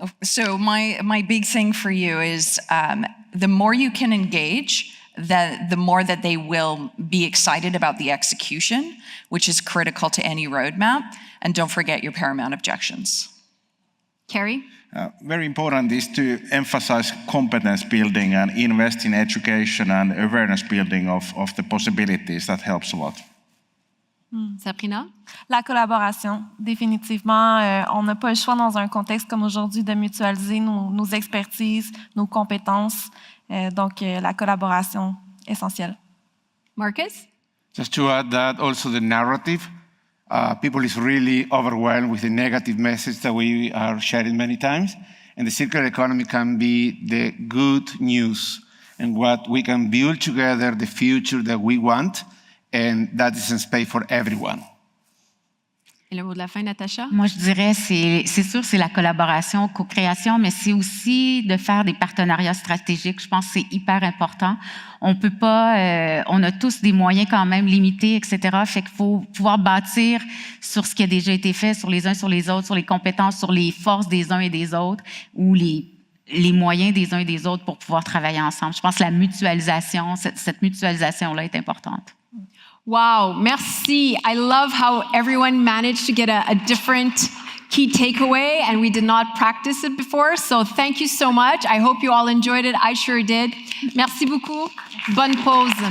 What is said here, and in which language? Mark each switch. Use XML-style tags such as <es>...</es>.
<en>So my big thing for you is the more you can engage, the more that they will be excited about the execution, which is critical to any roadmap. And don't forget your paramount objections. Kari? Very important is to emphasize competence building and invest in education and awareness building of the possibilities. That helps a lot. Sabrina?</en> <fr>La collaboration, définitivement. On n'a pas le choix dans un contexte comme aujourd'hui de mutualiser nos expertises, nos compétences. Donc, la collaboration, essentielle.</fr> <en>Marcus? Just to add that, also the narrative. People is really overwhelmed with the negative message that we are sharing many times. And the circular economy can be the good news and what we can build together, the future that we want. And that is in space for everyone.</en> <fr>Et le mot de la fin, Natacha? Moi, je dirais, c'est sûr, c'est la collaboration, co-création, mais c'est aussi de faire des partenariats stratégiques. Je pense que c'est hyper important. On peut pas, on a tous des moyens quand même limités, etc. Fait qu'il faut pouvoir bâtir sur ce qui a déjà été fait, sur les uns, sur les autres, sur les compétences, sur les forces des uns et des autres, ou les moyens des uns et des autres pour pouvoir travailler ensemble. Je pense que la mutualisation, cette mutualisation-là est importante. Wow, merci.</fr> <en>I love how everyone managed to get a different key takeaway, and we did not practice it before. So thank you so much. I hope you all enjoyed it. I sure did.</en> <fr>Merci beaucoup. Bonne pause.</fr>